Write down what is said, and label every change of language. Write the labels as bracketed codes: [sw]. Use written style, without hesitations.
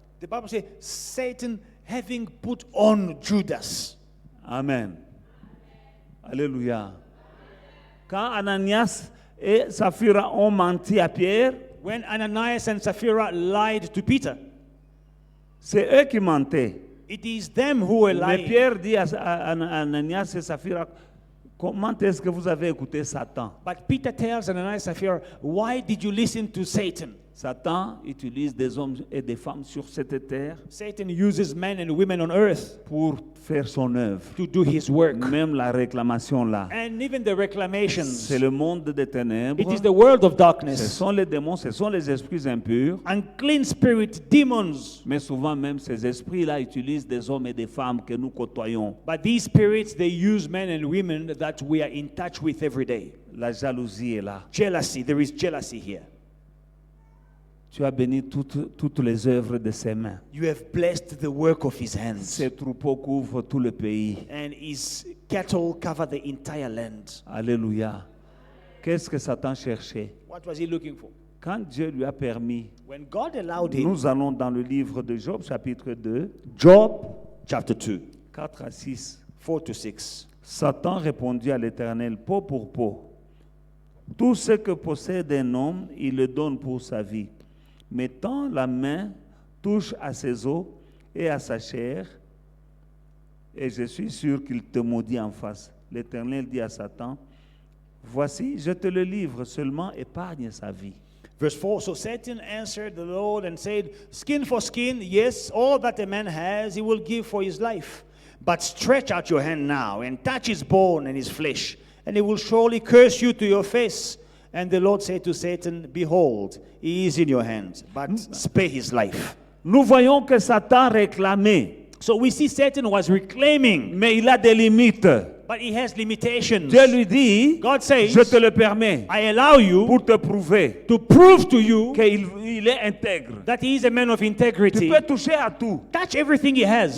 [en] the Bible says, Satan having put on Judas. Amen. Alléluia. [fr] Quand Ananias et Saphira ont menti à Pierre, [en] When Ananias and Sapphira lied to Peter, [fr] c'est eux qui mentaient. [en] it is them who were [fr] Mais [en] lying. [fr] Pierre dit à Ananias et Saphira, comment est-ce que vous avez écouté Satan? [en] But Peter tells Ananias and Sapphira, why did you listen to Satan? [fr] Satan utilise des hommes et des femmes sur cette terre [en] Satan uses men and women on earth [fr] pour faire son œuvre. [en] to do his work. [fr] Même la réclamation là, [en] And even the reclamations. [fr] c'est le monde des ténèbres. [en] It is the world of [fr] Ce [en] darkness. [fr] sont les démons, ce sont les esprits impurs. [en] Unclean spirit, demons. [fr] Mais souvent même ces esprits-là utilisent des hommes et des femmes que nous côtoyons. [en] But these spirits, they use men and women that we are in touch with every day. [fr] La jalousie est là. [en] Jealousy, there is jealousy here. [fr] Tu as béni toutes les œuvres de ses mains. [en] You have blessed the work of his hands. [fr] Ses troupeaux couvrent tout le pays. [en] And his cattle cover the entire land. Alléluia. [fr] Qu'est-ce que Satan cherchait? [en] What was he looking for? [fr] Quand Dieu lui a permis, [en] When God allowed him, [fr] nous allons dans le livre de Job, chapitre 2, [en] Job chapter 2, [fr] 4 à 6. [en] 4 to 6. [fr] Satan répondit à l'Éternel, peau pour peau. Tout ce que possède un homme, il le donne pour sa vie. Mais tant la main touche à ses os et à sa chair, et je suis sûr qu'il te maudit en face. L'Éternel dit à Satan, voici, je te le livre, seulement épargne sa vie. [en] Verse 4, so Satan answered the Lord and said, skin for skin, yes, all that a man has he will give for his life. But stretch out your hand now and touch his bone and his flesh, and he will surely curse you to your face. And the Lord said to Satan, behold, he is in your hands, but spare his life. [fr] Nous voyons que Satan réclamait, [en] So we see Satan was reclaiming, [fr] mais il a des limites. [en] but he has limitations. [fr] Dieu lui dit, [en] God says, [fr] je te le permets [en] I allow you [fr] pour te prouver [en] to prove to you [fr] qu'il est intègre. [en] that he is a man of [fr] Tu [en] integrity. [fr] peux toucher à tout, [en] Touch everything he has,